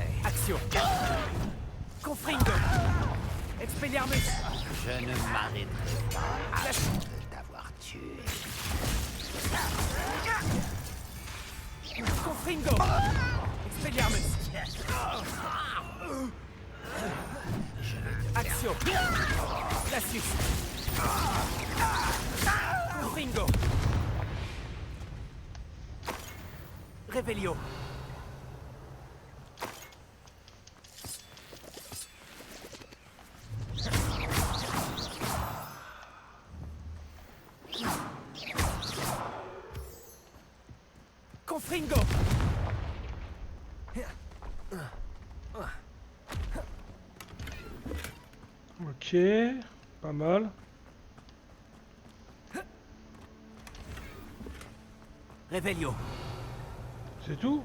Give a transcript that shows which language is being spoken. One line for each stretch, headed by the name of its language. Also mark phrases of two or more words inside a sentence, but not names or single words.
French: Action. Confringo. Expelliarmus. Je ne m'arrêterai pas avant de t'avoir tué. Confringo. Expelliarmus. Action. Glacius. Confringo. Revelio. Confringo. Ok, pas mal. Revelio. C'est tout?